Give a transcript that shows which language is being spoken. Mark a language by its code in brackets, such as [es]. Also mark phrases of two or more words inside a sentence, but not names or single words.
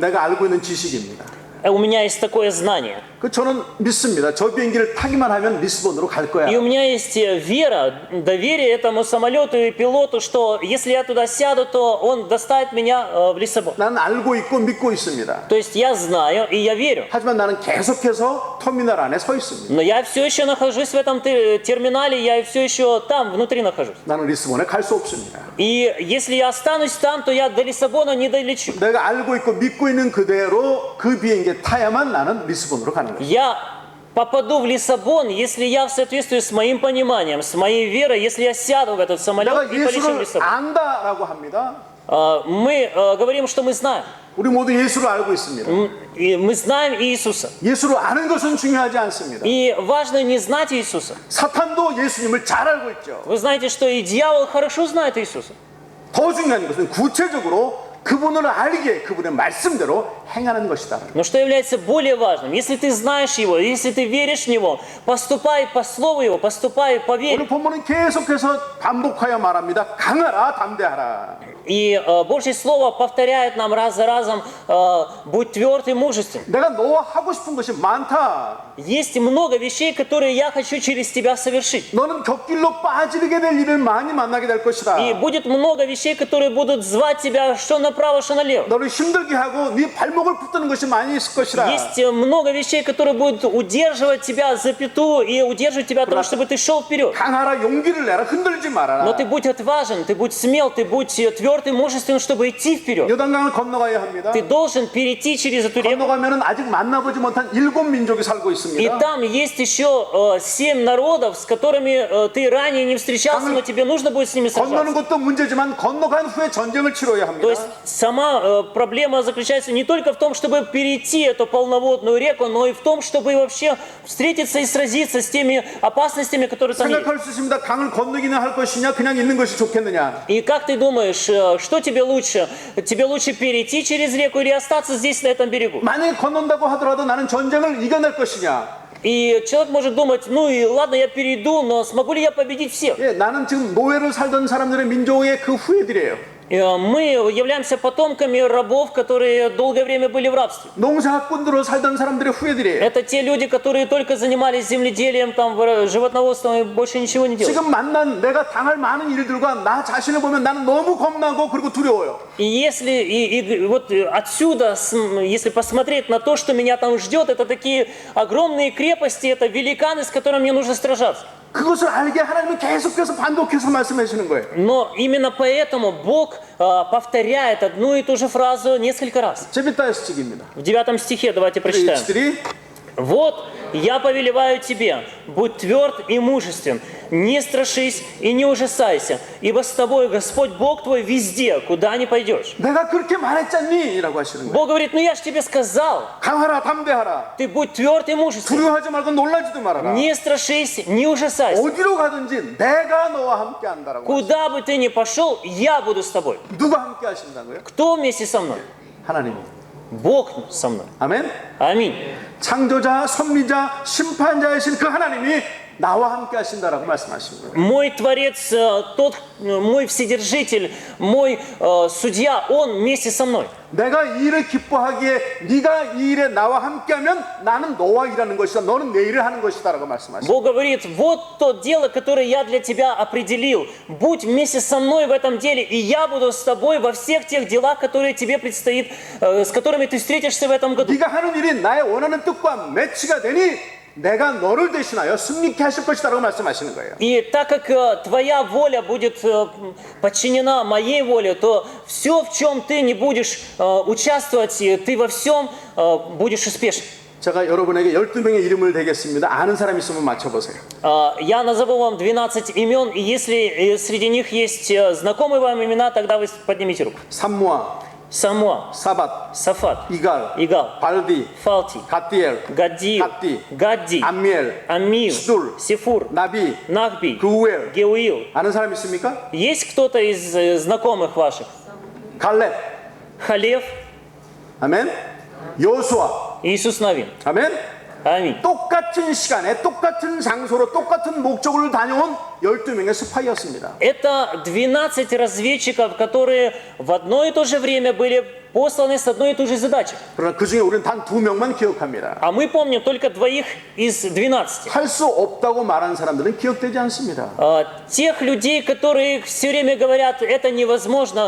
[ko] 내가 알고 있는 지식입니다. [ru] У меня есть такое знание. [ko] 그 저는 믿습니다. 저 비행기를 타기만 하면 리스본으로 갈 거야. [ru] И у меня есть вера, доверие этому самолету и пилоту, что если я туда сяду, то он доставит меня в Лиссабон. [ko] 나는 알고 있고 믿고 있습니다. [ru] То есть я знаю и я верю. [ko] 하지만 나는 계속해서 터미널 안에 서 있습니다. [ru] Но я все еще нахожусь в этом терминале, я все еще там, внутри нахожусь. [ko] 나는 리스본에 갈 수 없습니다. [ru] И если я останусь там, то я до Лиссабона не долечу. [ko] 내가 알고 있고 믿고 있는 그대로 그 비행기에 타야만 나는 리스본으로 가는 거예요. [ru] Я попаду в Лиссабон, если я в соответствии с моим пониманием, с моей верой, если я сяду в этот самолет [ko] 내가 [ru] и полечу в [ko] 예수를 [ru] Лиссабон. [ko] 안다라고 합니다. [ru] Мы говорим, что мы знаем. [ko] 우리 모두 예수를 알고 있습니다. [ru] И мы знаем Иисуса. [ko] 예수를 아는 것은 중요하지 않습니다. [ru] И важно не знать Иисуса. [ko] 사탄도 예수님을 잘 알고 있죠. [ru] Вы знаете, что и дьявол хорошо знает Иисуса. [ko] 더 중요한 것은 구체적으로 그분을 알게 그분의 말씀대로 행하는 것이다. [ru] Но что является более важным? Если ты знаешь Его, если ты веришь в Него, поступай по Слову Его, поступай по вере. [ko] 오늘 본문은 계속해서 반복하여 말합니다. 강하라, 담대하라. [ru] И Божье Слово повторяет нам раз за разом, будь тверд и мужествен. [ko] 내가 너와 하고 싶은 것이 많다. [ru] Есть много вещей, которые я хочу через тебя совершить. [ko] 너는 곁길로 빠지게 될 일을 많이 만나게 될 것이다. [ru] И будет много вещей, которые будут звать тебя что направо, что налево. [ko] 너를 힘들게 하고 네 발목을 붙드는 것이 많이 있을 것이다. [ru] Есть много вещей, которые будут удерживать тебя за пяту и удерживать тебя от того, чтобы ты шел вперед. [ko] 강하라, 용기를 내라, 흔들지 말아라. [ru] Но ты будь отважен, ты будь смел, ты будь тверд и мужествен, чтобы идти вперед. [ko] 요단강을 건너가야 합니다. [ru] Ты должен перейти через эту реку. [ko] 건너가면은 아직 만나보지 못한 7 민족이 살고 [ru] И [ko] 있습니다. [ru] там есть еще 7 народов, с которыми ты ранее не встречался, но тебе нужно будет с ними [ko] 건너는 [ru] сражаться. [ko] 것도 문제지만 건너간 후에 전쟁을 치러야 [ru] То [ko] 합니다. [ru] есть сама проблема заключается не только в том, чтобы перейти эту полноводную реку, но и в том, чтобы вообще встретиться и сразиться с теми опасностями, которые там есть. [ko] 생각할 수 있습니다. 강을 건너기나 할 것이냐 그냥 있는 것이 좋겠느냐. [ru] И как ты думаешь, что тебе лучше? Тебе лучше перейти через реку или остаться здесь, на этом берегу? [ko] 만약에 건넌다고 하더라도 나는 전쟁을 이겨낼 것이냐. [ru] И человек может думать, ну и ладно, я перейду, но смогу ли я победить всех? [ko] 예, 나는 지금 노예로 살던 사람들의 민족의 그 후예들이에요. [ru] Мы являемся потомками рабов, которые долгое время были в рабстве. [ko] 농사꾼으로 살던 사람들의 후예들이에요. [ru] Это те люди, которые только занимались земледелием, там, животноводством и больше ничего не делали. [ko] 지금 만난 내가 당할 많은 일들과 나 자신을 보면 나는 너무 겁나고 그리고 두려워요. [ru] И если вот отсюда, если посмотреть на то, что меня там ждет, это такие огромные крепости, это великаны, с которыми мне нужно сражаться. [ko] 그것을 알게 하나님은 계속해서 반복해서 말씀해 주시는 거예요. [ru] Но именно поэтому Бог повторяет одну и ту же фразу несколько раз. [ko] 재밌다 стих입니다. [ru] В 9 стихе давайте прочитаем. 4. «Вот я повелеваю тебе, будь тверд и мужествен, не страшись и не ужасайся, ибо с тобой Господь Бог твой везде, куда ни пойдешь». [ko] 내가 그렇게 말했잖니? 라고 하시는 거예요. [ru] Бог говорит, ну я ж тебе сказал, [ko] 강하라 담대하라. [ru] ты будь тверд и мужествен, [ko] 두려워하지 말고 놀라지도 말아라. [ru] не страшись, не ужасайся. [ko] 어디로 가든지 내가 너와 함께 한다라고. [ru] Куда бы ты ни пошел, я буду с тобой. [ko] 누가 함께 하신다고요? [ru] Кто вместе со мной? [ko] 하나님. [ru] Бог со мной. [ko] 아멘. [ru] Аминь. [ko] 창조자, 섭리자, 심판자이신 그 하나님이 나와 함께 하신다라고 말씀하신 거예요. [ru] Мой Творец, мой Вседержитель, мой Судья, Он вместе со мной. [ko] 내가 이 일을 기뻐하기에 네가 이 일에 나와 함께하면 나는 너와 일하는 것이다. 너는 내 일을 하는 것이다라고 말씀하시죠. [ru] Бог говорит, вот то дело, которое я для тебя определил. Будь вместе со мной в этом деле, и я буду с тобой во всех тех делах, которые тебе предстоит, с которыми ты встретишься в этом году. [ko] 네가 하는 일이 나의 원하는 뜻과 매치가 되니 내가 너를 대신하여 승리케 하실 것이다라고 말씀하시는 거예요. [ru] И так как твоя воля будет подчинена моей воле, то все, в чем ты не будешь участвовать, ты во всем будешь успешен. [ko] 제가 여러분에게 12명의 이름을 대겠습니다. 아는 사람 있으면 맞춰보세요. [ru] Я назову вам 12 имен, и если среди них есть знакомые вам имена, тогда вы поднимите руку. [ko] 삼무아, [ru] Самуа, [ko] 사밧, [ru] Сафат, [ko] 이갈, [ru] Игал, [ko] 발디, [ru] Фалти, [ko] 갓디엘, [ru] Гаддиил, [ko] Гадди, [ru] Гадди, [ko] 암미엘, [ru] Аммил, Сидур, Сифур, [ko] 나비, [ru] Нахби, [ko] 그우엘. [ru] Геуил. [ko] 아는 사람 있습니까? [ru] Есть кто-то из знакомых ваших? [ko] 갈렙, [ru] Халев, [ko] 아멘. 여호수아, [ru] Иисус Навин. [ko] 아멘. [ru] Аминь. [ko] 똑같은 시간에 똑같은 장소로 똑같은 목적을 다녀온 12명의 스파이였습니다. [ru] Это 12 разведчиков, которые в одно и то же время были посланы с одной и той же задачей. [ko] 그러나 그 중에 우리는 단 2명만 기억합니다. [ru] А мы помним только двоих из 12. [ko] 할 수 없다고 말한 사람들은 기억되지 않습니다. [ru] Тех людей, которые все время говорят, это невозможно,